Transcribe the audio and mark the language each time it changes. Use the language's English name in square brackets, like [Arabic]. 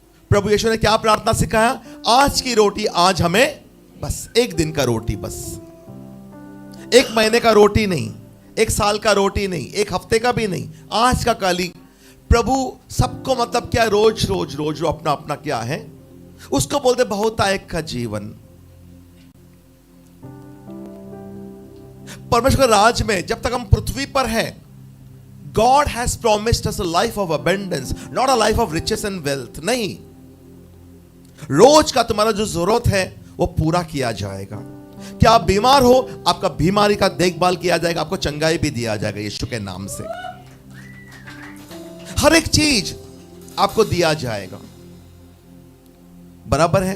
[Hindi] प्रभु यीशु ने क्या प्रार्थना सिखाया? आज की रोटी आज हमें, बस एक दिन का रोटी, बस एक महीने का रोटी नहीं, एक साल का रोटी नहीं, एक हफ्ते का भी नहीं, आज का काली। प्रभु सबको मतलब क्या? रोज रोज रोज अपना अपना क्या है, उसको बोलते बहुतायत का जीवन। परमेश्वर राज में जब तक हम पृथ्वी पर हैं, [English] God has promised us a life of abundance, not a life of riches and wealth. [Hindi] नहीं, रोज का तुम्हारा जो जरूरत है वो पूरा किया जाएगा। क्या आप बीमार हो, आपका बीमारी का देखभाल किया जाएगा, आपको चंगाई भी दिया जाएगा यीशु के नाम से। हर एक चीज आपको दिया जाएगा, बराबर है?